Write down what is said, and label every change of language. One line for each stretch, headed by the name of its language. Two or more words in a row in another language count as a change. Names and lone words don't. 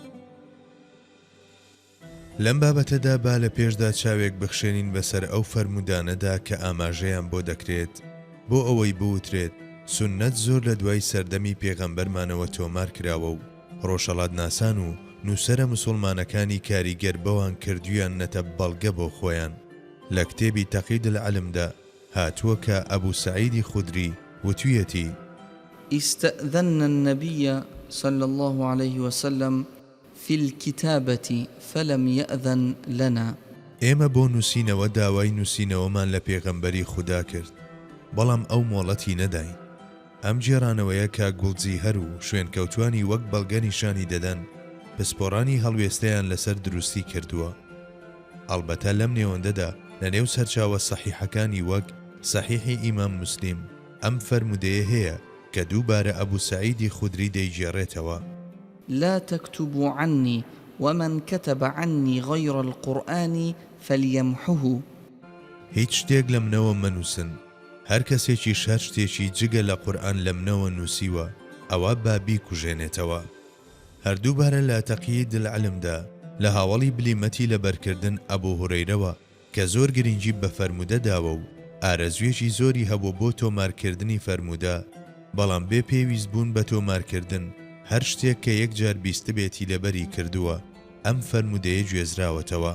Central Kurdish: لەم بابەتەدا با لە پێشدا چاوێک بخشێنین بەسەر ئەو فەرمودانەدا کە ئاماژەیان بۆ دەکرێت بۆ ئەوەی بوترێت سوننەت زۆر لە دوای سەردەمی پێغەمبەرمانەوە تۆمار کراوە و ڕۆژهەڵات ناسان و نووسەرە موسڵمانەکانی کاریگەر بەوان کردویان نەتە بەڵگە بۆ خۆیان. لە کتێبی تەقید العلمدا هاتووە کە ئەبوو سەعیدی خودری وتویەتی:
Arabic: استأذن النبي صلى الله عليه وسلم في الكتابة فلم يأذن لنا.
Central Kurdish: ئێمە بۆ نووسینەوە داوای نووسینەوەمان لە پێغەمبەری خوددا کرد، بەڵام ئەو مۆڵەتی نەداین. ئەم جێرانەوەیە کە گوڵجی هەر و شوێنکەوتوانی وەک بەڵگە نیشانی دەدەن پسپۆڕانی هەڵوێستەیان لەسەر دروستی کردووە. ئەڵبەتە لەم نێوەندەدا لە نێو سەرچاوە سەحیحەکانی وەک سەحیحی ئیمام موسلیم ئەم فەرمودەیە هەیە کە دووبارە ئەبوو سەعیدی خودری دەیگێڕێتەوە:
Arabic: لا تكتبوا عني ومن كتب عني غير القرآن فليمحه.
Central Kurdish: هیچ شتێک لە منەوە مەنووسن، هەر کەسێکی هەر شتێکی جگە لە قورئان لە منەوە نووسیوە ئەوە با بیکوژێنێتەوە. هەردووبارە لە تەقید العلمدا لە هاوڵی بلیمەتی لەبەرکردن ئەبوو هورەیرەوە کە زۆر گرنگی بە فەرمودە داوە و ئارەزوێکی زۆری هەبوو بۆ تۆمارکردنی فەرمودە، بەڵام بێ پێویست بوون بە تۆمارکردن هەر شتێک کە یەکجار بیستبێتی لەبەری کردووە ئەم فەرمودەیە گوێزراوەتەوە.